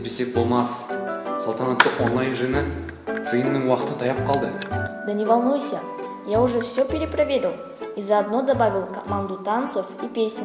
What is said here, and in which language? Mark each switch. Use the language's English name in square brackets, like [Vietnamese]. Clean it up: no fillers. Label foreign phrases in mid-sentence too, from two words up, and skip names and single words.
[Kazakh] болмас. Салтанатты онлайн жиынның уақыты таяп қалды. [Russian] Да не волнуйся, я уже все перепроверил и заодно добавил команду танцев и песен.